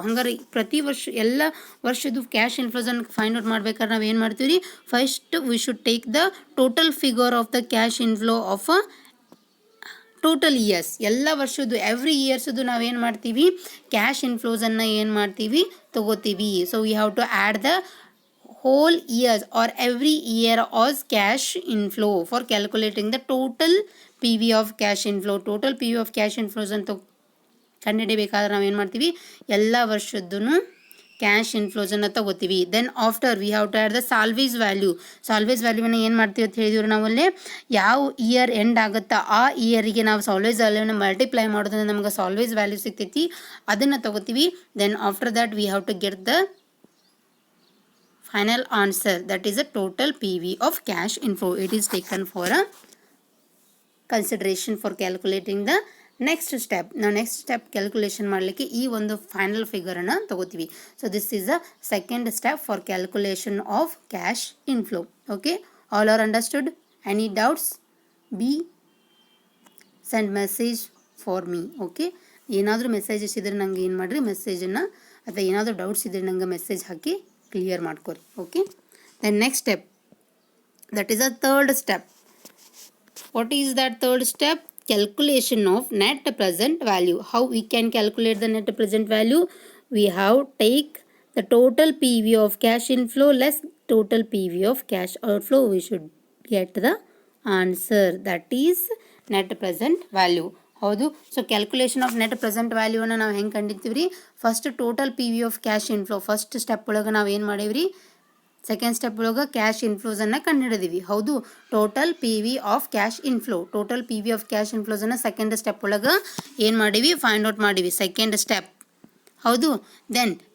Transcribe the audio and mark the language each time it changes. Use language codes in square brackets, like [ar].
[kn] ಹಂಗಾರೆ ಪ್ರತಿ ವರ್ಷ ಎಲ್ಲ ವರ್ಷದ್ದು ಕ್ಯಾಶ್ ಇನ್ಫ್ಲೋಸನ್ನು ಫೈಂಡ್ ಔಟ್ ಮಾಡ್ಬೇಕಾದ್ರೆ ನಾವು ಏನು ಮಾಡ್ತೀವಿ ರೀ, [en] First we should take the total figure of the cash inflow of total years. [kn] ಎಲ್ಲ ವರ್ಷದ್ದು ಎವ್ರಿ ಇಯರ್ಸದ್ದು ನಾವೇನು ಮಾಡ್ತೀವಿ, ಕ್ಯಾಶ್ ಇನ್ಫ್ಲೋಸನ್ನು ಏನು ಮಾಡ್ತೀವಿ, ತಗೋತೀವಿ. [en] So we have to add the whole years or every year as cash inflow for calculating the total PV of cash inflow. [kn] Total PV of cash inflows ಅಂತ ಕಂಡುಹಿಡಿಯಬೇಕಾದ್ರೆ ನಾವೇನು ಮಾಡ್ತೀವಿ, ಎಲ್ಲ ವರ್ಷದ್ದು ಕ್ಯಾಶ್ ಇನ್ಫ್ಲೋಸನ್ನು ತಗೋತೀವಿ. [en] Then after we have to add the salvage value. [kn] ಸಾಲ್ವೇಸ್ ವ್ಯಾಲ್ಯೂವನ್ನು ಏನು ಮಾಡ್ತೀವಿ ಅಂತ ಹೇಳಿದ್ವಿ ನಾವಲ್ಲೇ, ಯಾವ ಇಯರ್ ಎಂಡ್ ಆಗುತ್ತಾ ಆ ಇಯರಿಗೆ ನಾವು ಸಾಲ್ವೇಸ್ ವ್ಯಾಲ್ಯೂನ ಮಲ್ಟಿಪ್ಲೈ ಮಾಡೋದ್ರಿಂದ ನಮ್ಗೆ ಸಾಲ್ವೇಸ್ ವ್ಯಾಲ್ಯೂ ಸಿಗ್ತೈತಿ, ಅದನ್ನು ತಗೋತೀವಿ. [en] Then after that we have to get the final answer, that is a total PV of cash inflow. It is taken for a consideration for calculating the next step. [kn] Now next step calculation ಮಾಡಲಿಕ್ಕೆ ಈ ಒಂದು final ಫಿಗರನ್ನು ತಗೋತೀವಿ. [en] So this is the second step for calculation of cash inflow. Okay, all are understood? Any doubts? Be send message for me. [kn] Okay, ಏನಾದರೂ messages ಇದ್ರೆ ನಂಗೆ ಏನು ಮಾಡಿರಿ, ಮೆಸೇಜನ್ನು ಅಥವಾ ಏನಾದರೂ ಡೌಟ್ಸ್ ಇದ್ರೆ ನಂಗೆ ಮೆಸೇಜ್ ಹಾಕಿ ಕ್ಲಿಯರ್ ಮಾಡ್ಕೊರಿ. [en] Okay, then next step, that is a third step. What is that third step? Calculation of net present value. How we can calculate the net present value? We have take the total PV of cash inflow less total PV of cash outflow. We should get the answer, that is net present value. [kn] ಹೌದು. So calculation of net present ವ್ಯಾಲ್ಯೂವನ್ನು ನಾವು ಹೆಂಗೆ ಕಂಡಿರ್ತೀವಿ ರೀ, first total P V off cash inflow first step ಒಳಗೆ ನಾವು ಏನು ಮಾಡೀವಿ ರೀ, ಸೆಕೆಂಡ್ ಸ್ಟೆಪ್ ಒಳಗೆ ಕ್ಯಾಶ್ ಇನ್ಫ್ಲೋಸನ್ನು ಕಂಡುಹಿಡಿದೀವಿ. ಹೌದು, total P V off cash inflow, total P V off cash ಇನ್ಫ್ಲೋಸನ್ನು second step ಒಳಗೆ ಏನು ಮಾಡೀವಿ, ಫೈಂಡ್ ಔಟ್ ಮಾಡೀವಿ, ಸೆಕೆಂಡ್ ಸ್ಟೆಪ್. ಹೌದು, ದೆನ್